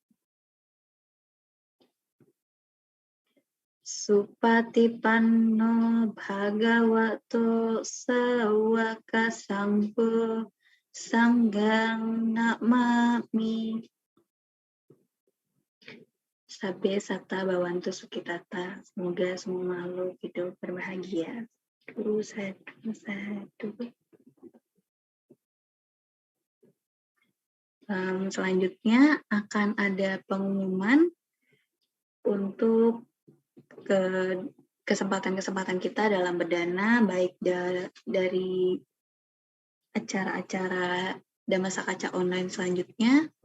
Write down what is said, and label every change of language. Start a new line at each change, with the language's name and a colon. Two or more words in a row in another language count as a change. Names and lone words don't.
Pali: Supatipanno Bhagavato Sawaka Sangho Sanggang Namami. Sabbe Satta Bhavantu Sukhitata.
Indonesian: Semoga semua makhluk hidup berbahagia. Sadu. Selanjutnya akan ada pengumuman untuk kesempatan-kesempatan kita dalam berdana, baik dari acara-acara Dhammasakaca online selanjutnya.